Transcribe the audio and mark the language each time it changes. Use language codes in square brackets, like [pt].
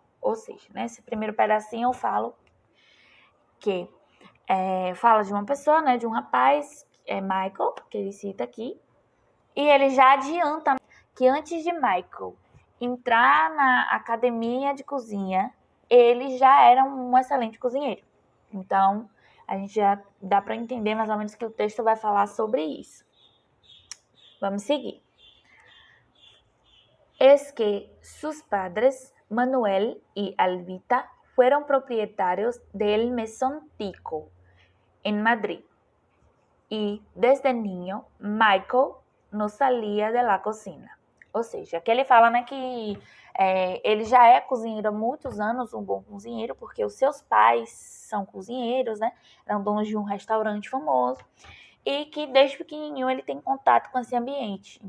[pt] Ou seja, nesse primeiro pedacinho eu falo que fala de uma pessoa, né, de um rapaz, Michael, que ele cita aqui, e ele já adianta que antes de Michael entrar na academia de cozinha, ele já era um excelente cozinheiro. Então, a gente já dá para entender mais ou menos que o texto vai falar sobre isso. Vamos seguir. [es] Es que sus padres, Manuel y Albita, fueron propietarios del Mesón Tico en Madrid. Y desde niño, Michael [pt] não saía [es] de la cocina. [pt] Ou seja, que ele fala, né, que ele já é cozinheiro há muitos anos, um bom cozinheiro, porque os seus pais são cozinheiros, né, eram donos de um restaurante famoso, e que desde pequenininho ele tem contato com esse ambiente.